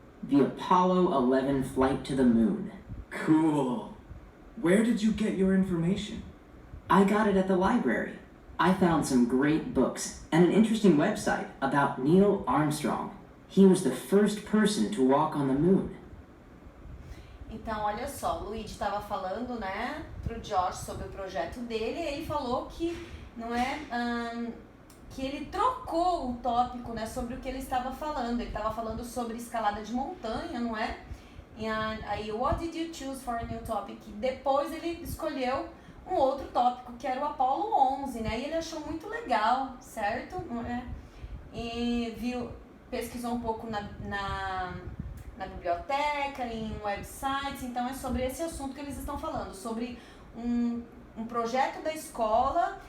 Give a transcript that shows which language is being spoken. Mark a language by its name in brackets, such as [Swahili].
[English] The Apollo 11 flight to the moon. Cool. Where did you get your information? I got it at the library. I found some great books and an interesting website about Neil Armstrong. He was the first person to walk on the moon. [Portuguese] Então, olha só, o Luigi estava falando, né, pro Josh sobre o projeto dele, e ele falou que, não é, que ele trocou o tópico, né, sobre o que ele estava falando. Ele estava falando sobre escalada de montanha, não é? E aí, [English] what did you choose for a new topic? [Portuguese] Depois ele escolheu um outro tópico, que era o Apollo 11, né? E ele achou muito legal, certo? Não é? E pesquisou um pouco na biblioteca, em websites. Então é sobre esse assunto que eles estão falando, sobre um projeto da escola.